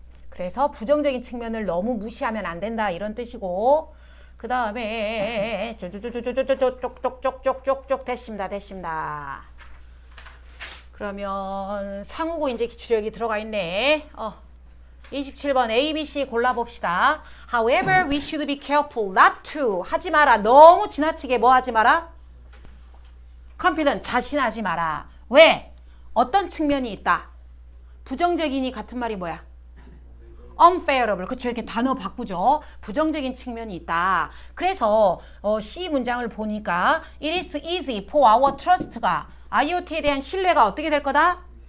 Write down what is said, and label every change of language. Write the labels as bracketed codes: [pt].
[ko] 그래서 부정적인 측면을 너무 무시하면 안 된다. 이런 뜻이고. 그 다음에 쪽쪽쪽쪽쪽쪽쪽쪽쪽 됐습니다. 그러면 상호고 인제 기출력이 들어가 있네. 27번 A, B, C 골라봅시다. [en] However, we should be careful not to. [ko] 하지 마라. 너무 지나치게 뭐 하지 마라? confident, 자신하지 마라. 왜? 어떤 측면이 있다? 부정적인이 같은 말이 뭐야? unfavorable. 그쵸. 이렇게 단어 바꾸죠. 부정적인 측면이 있다. 그래서 C 문장을 보니까 [en] it is easy for our trust [ko] 가 IoT에 대한 신뢰가 어떻게 될 거다?